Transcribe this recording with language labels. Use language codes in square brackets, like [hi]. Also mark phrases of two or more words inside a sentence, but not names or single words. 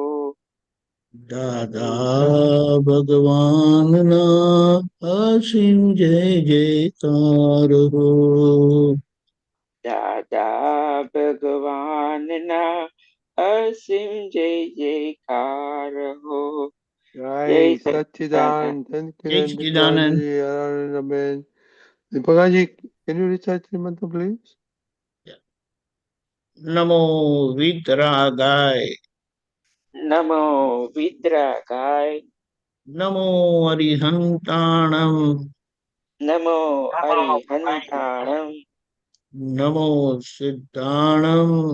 [gu] દાદા ભગવાન ના અસીમ જય જયકાર હો। દાદા ભગવાન ના અસીમ જય જયકાર હો। जय Jai सच्चिदानंद। Satchidanand, जय सच्चिदानंद। [en] Amen. Deepakanandji, can you recite the mantra, please? [pra] नमो वितरागाय। नमो विद्रागाय। नमो अरिहंताणम। नमो अरिहंताणम। नमो सिद्धाणम।